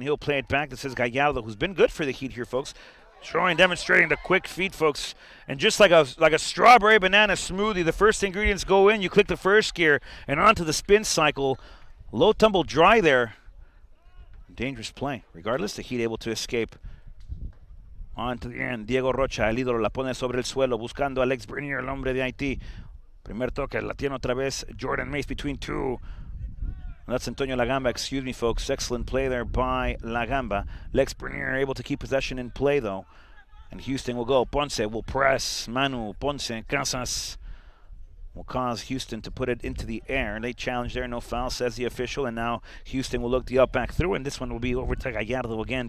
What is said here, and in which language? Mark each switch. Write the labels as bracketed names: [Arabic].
[English] He'll play it back. This is Gallardo, who's been good for the Heat here, folks. Showing, demonstrating the quick feet, folks. And just like a strawberry banana smoothie, the first ingredients go in, you click the first gear, and onto the spin cycle. Low tumble dry there. Dangerous play. Regardless, the Heat able to escape. On to the end. [Spanish] Diego Rocha, el ídolo, la pone sobre el suelo, buscando a Alex Bernier, el hombre de Haití. Primer toque, la tiene otra vez Jordan Mace [English] between 2. That's Antonio Lagamba, excuse me, folks. Excellent play there by Lagamba. Lex Bernier able to keep possession in play, though. And Houston will go. Ponce will press. Manu, Ponce, Casas will cause Houston to put it into the air. Late challenge there, no foul, says the official. And now Houston will look the up back through, and this one will be over to Gallardo again.